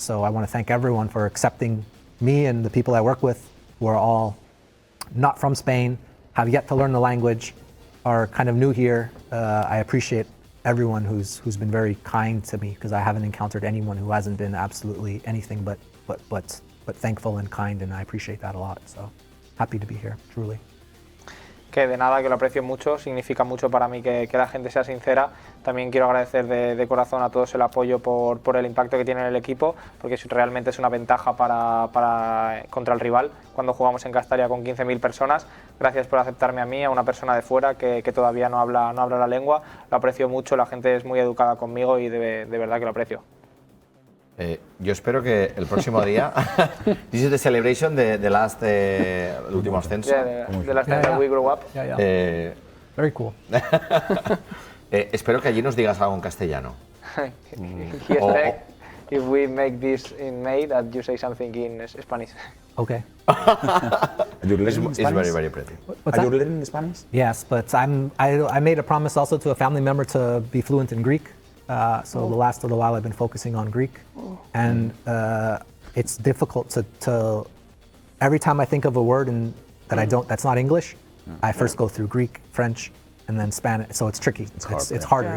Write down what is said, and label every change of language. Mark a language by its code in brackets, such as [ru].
[en] So I want to thank everyone for accepting me and the people I work with, who are all not from Spain, have yet to learn the language, are kind of new here. I appreciate everyone who's been very kind to me, because I haven't encountered anyone who hasn't been absolutely anything but thankful and kind, and I appreciate that a lot. So happy to be here, truly. [es] Que de nada, que lo aprecio mucho, significa mucho para mí que la gente sea sincera. También quiero agradecer de corazón a todos el apoyo por el impacto que tiene en el equipo, porque realmente es una ventaja contra el rival cuando jugamos en Castalia con 15.000 personas. Gracias por aceptarme a mí, a una persona de fuera que todavía no habla la lengua. Lo aprecio mucho, la gente es muy educada conmigo y de verdad que lo aprecio. Yo espero que el próximo día, [en] this is the celebration [es] de last, el último ascenso. [en] The last time that we grew up. Very cool. [es] Espero que allí nos digas algo en castellano. [en] He expect if we make this in May that you say something in Spanish. Okay. It's very, very pretty. Are you learning Spanish? Yes, but I made a promise also to a family member to be fluent in Greek. So the last little while I've been focusing on Greek, and it's difficult to every time I think of a word that's not English, I first go through Greek, French, and then Spanish. So it's tricky. It's harder.